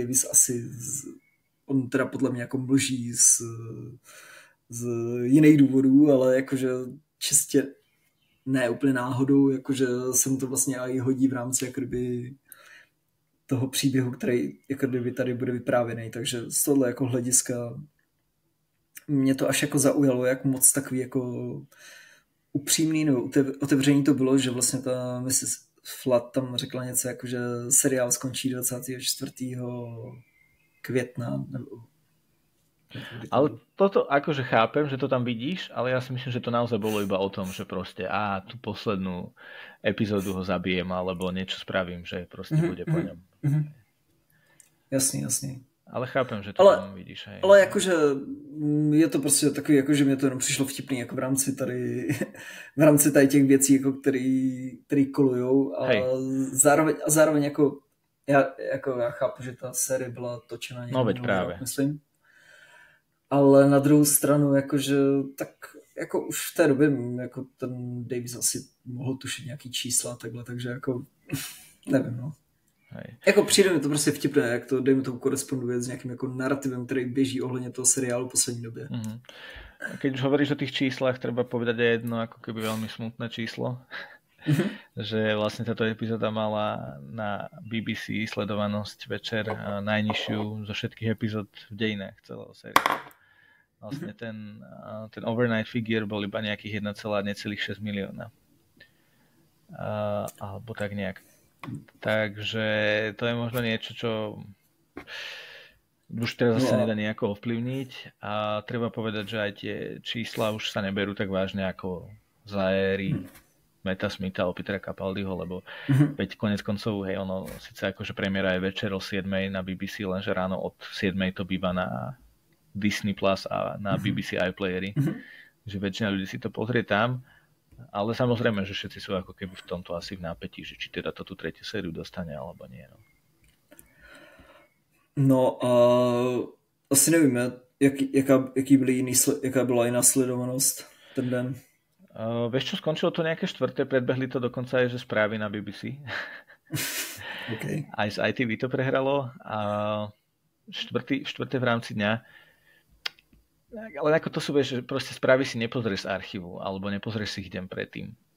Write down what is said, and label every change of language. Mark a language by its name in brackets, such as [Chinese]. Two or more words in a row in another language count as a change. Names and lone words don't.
[Czech] Davies asi on teda podle mě jako mlží z jiných důvodů, ale jakože čistě ne úplně náhodou, jakože se mu to vlastně i hodí v rámci jako kdyby toho příběhu, který jako kdyby tady bude vyprávěný, takže z tohle jako hlediska mě to až jako zaujalo, jak moc takový jako upřímný nebo otevřený to bylo, že vlastně ta Mrs. Flood tam řekla něco jako, že seriál skončí 24. května nebo [Slovak] ale toto akože chápem, že to tam vidíš, ale ja si myslím, že to naozaj bolo iba o tom, že proste tú poslednú epizódu ho zabijem alebo niečo spravím, že proste bude po ňom. [Czech] Jasný. [Slovak] Ale chápem, že to tam vidíš. Hej. [Czech] Ale jakože je to prostě takový, jakože mě to jenom přišlo vtipný, jako v rámci tady těch věcí, jako který kolujou a zároveň jako já chápu, že ta série byla točena někdo, myslím. Ale na druhou stranu, jakože tak jako už v té době jako ten Davies asi mohl tušit nějaký čísla takhle, takže jako nevím, no. Hej. Jako přijde mi to prostě vtipné, jak to, dejme tomu, koresponduje s nějakým jako narrativem, který běží ohledně toho seriálu v poslední době. [Slovak] Keď už hovoríš o tých číslach, treba povedať aj jedno ako keby veľmi smutné číslo, že vlastne táto epizóda mala na BBC sledovanosť večer najnižšiu zo všetkých epizód v dejinách celého seriálu. Vlastne ten [English] overnight figure [Slovak] bol iba nejakých 1,6 milióna. Alebo tak nejak. Takže to je možno niečo, čo už teraz zase nedá nejako ovplyvniť a treba povedať, že aj tie čísla už sa neberú tak vážne ako za éry Meta Smitha alebo Petera Capaldiho, lebo veď konec koncov, hej, ono síce akože premiéra je večer o 7 na BBC, lenže ráno od 7 to býva na Disney Plus a na BBC iPlayery, že väčšina ľudí si to pozrie tam. Ale samozrejme, že všetci sú ako keby v tomto asi v nápätí, že či teda to tú tretiu sériu dostane, alebo nie. [Czech] No a asi nevíme, jaká byla jiná sledovanost ten den. [Slovak] Vieš čo, skončilo to nejaké štvrté, predbehli to dokonca aj, že správy na BBC. Okay. Aj z ITV to prehralo a štvrté v rámci dňa. Ale ako to sú, vieš, že proste správy si nepozrieš z archívu, alebo nepozrieš si ich deň predtým.